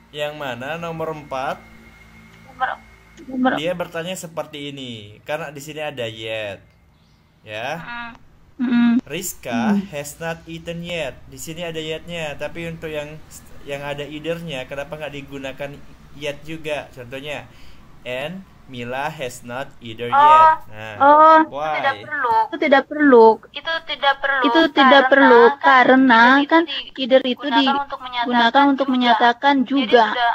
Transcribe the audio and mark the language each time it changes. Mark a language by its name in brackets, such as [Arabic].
[Indonesian] Yang mana nomor 4? Dia bertanya seperti ini, karena di sini ada yet. ya. [English] Rizka has not eaten yet. [Indonesian] Di sini ada yet-nya, tapi untuk yang ada either-nya, kenapa nggak digunakan yet juga? Contohnya, [English] and Mila has not either yet. Nah, why? [Indonesian] Itu tidak perlu. Itu tidak perlu karena kan either itu digunakan untuk menyatakan juga.